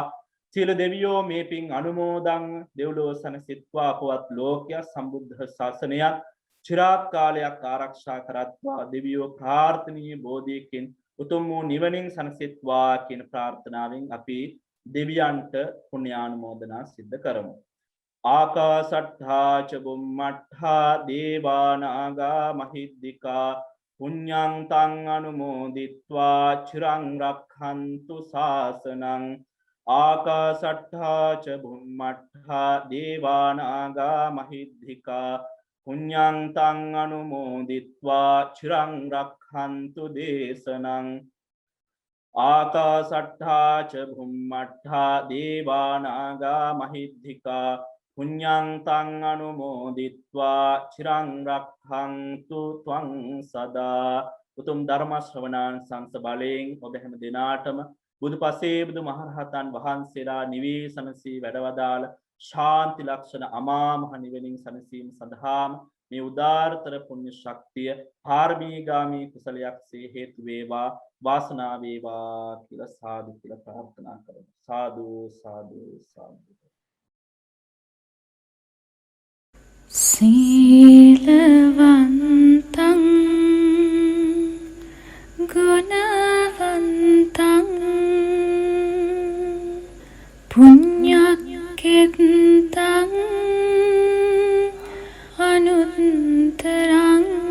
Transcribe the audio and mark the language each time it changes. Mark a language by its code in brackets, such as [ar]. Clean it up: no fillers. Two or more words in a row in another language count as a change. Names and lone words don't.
[si] සියලු දෙවියෝ මේ පින් අනුමෝදන් දෙව්ලොව සනසිත්වා අපවත් ලෝකයා සම්බුද්ධ ශාසනයත් චිරාත් කාලයක් ආරක්ෂා කරත්වා. දෙවියෝ ප්‍රාර්ථනීය බෝධියකින් උතුම් වූ නිවනින් සනසිත්වා කියන ප්‍රාර්ථනාවෙන් අපි දෙවියන්ට පුණ්‍යානුමෝදනා සිද්ධ කරමු. [pi] ආකාසට්ඨා ච බුම්මට්ඨා දේවා නාග මහිද්దికා පුඤ්ඤං තං අනුමෝදිත්වා චිරං රක්ඛන්තු ශාසනං. ආකාසට්ඨා ච බුම්මට්ඨා දේවා නාග මහිද්దికා පුඤ්ඤං තං අනුමෝදිත්වා චිරං රක්ඛන්තු දේශනං. ආකාසට්ඨා ච බුම්මට්ඨා දේවා නාග මහිද්దికා පුඤ්ඤං තං අනුමෝදිත්වා චිරං රක්ඛන්තු ත්වං සදා. [si] උතුම් ධර්ම ශ්‍රවණාන් සංස බලයෙන් ඔබ හැම දිනාටම බුදුපසේ බුදු මහරහතන් වහන්සේලා නිවේසනසී වැඩවදාළ ශාන්ති ලක්ෂණ අමා මහ නිවනින් සනසීම සඳහාම මේ උදාාරතර පුණ්‍ය ශක්තිය පාරමීගාමී කුසලයක්සේ හේතු වේවා, වාසනාව වේවා කියලා සාදු කියලා ප්‍රාර්ථනා කරමු. සාදු සාදු සාදු. [pi] සීලවන්තං ගුණවන්තං පුඤ්ඤක්ඛෙත්තං අනුත්තරං